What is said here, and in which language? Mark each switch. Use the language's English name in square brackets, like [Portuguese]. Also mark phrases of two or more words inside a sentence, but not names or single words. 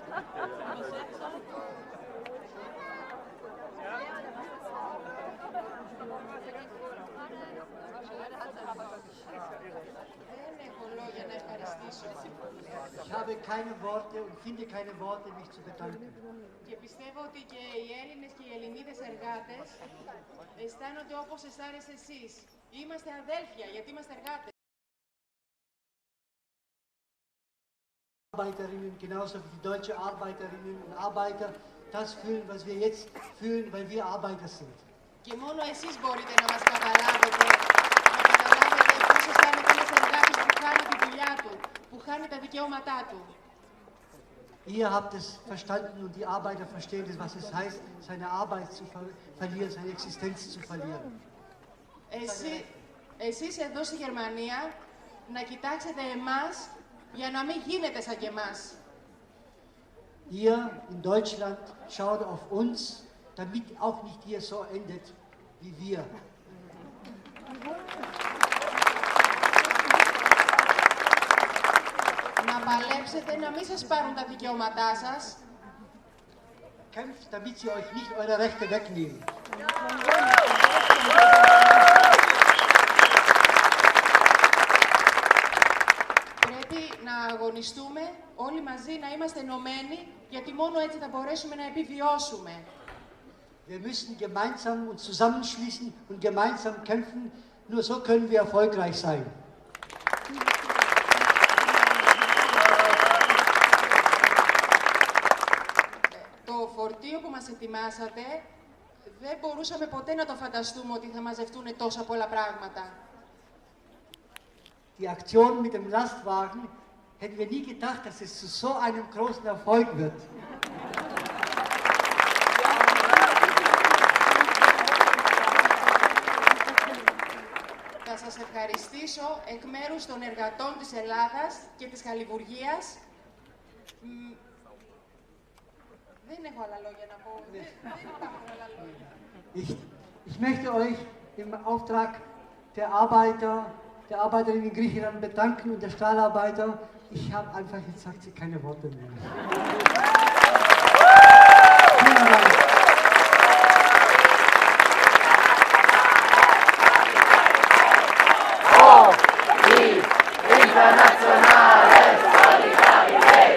[German] Übersetzer. Ich habe keine Worte und finde keine Worte, mich zu bedanken. [Greek] Και πιστεύω ότι και οι Έλληνες και οι Ελληνίδες εργάτες αισθάνονται όπως αισθάνεστε εσείς. Είμαστε αδέλφια, γιατί είμαστε εργάτες. [German] Arbeiterinnen, genauso wie die deutsche Arbeiterinnen und Arbeiter, das fühlen, was wir jetzt fühlen, weil wir Arbeiter sind. [Greek] Και μόνο εσείς μπορείτε να μας καταλάβετε πώς αισθάνεται ένας εργάτης που χάνει τη δουλειά του, που χάνει τα δικαιώματά του. [German] Ihr habt es verstanden und die Arbeiter verstehen es, was es heißt, seine Arbeit zu verlieren, seine Existenz zu verlieren. [Greek] Εσείς εδώ στη Γερμανία να κοιτάξετε εμάς για να μην γίνετε σαν και εμάς. [German] Ihr in Deutschland schaut auf uns, damit auch nicht hier so endet wie wir. [Greek] Να παλέψετε να μην σας πάρουν τα δικαιώματά σας. [German] Kämpft, damit sie euch nicht eure Rechte wegnehmen. [Greek] Πρέπει να αγωνιστούμε όλοι μαζί, να είμαστε ενωμένοι, γιατί μόνο έτσι θα μπορέσουμε να επιβιώσουμε. [German] Wir müssen gemeinsam uns zusammenschließen und gemeinsam kämpfen, nur so können wir erfolgreich sein. [Greek] Το φορτίο που μας ετοιμάσατε, δεν μπορούσαμε ποτέ να το φανταστούμε ότι θα μαζευτούν τόσα πολλά πράγματα. [German] Die Aktion mit dem Lastwagen hätten wir nie gedacht, dass es zu so einem großen Erfolg wird. [Greek] Θα σας ευχαριστήσω εκ μέρους των εργατών της Ελλάδας και της Χαλιβουργίας. Δεν έχω άλλα λόγια να πω. Δεν υπάρχουν άλλα λόγια. [German] Ich möchte euch im Auftrag der Arbeiterinnen in Griechenland bedanken und der Stahlarbeiter. Ich habe einfach, jetzt sagt sie keine Worte mehr. Vielen Dank. Oh, die internationale Solidarität!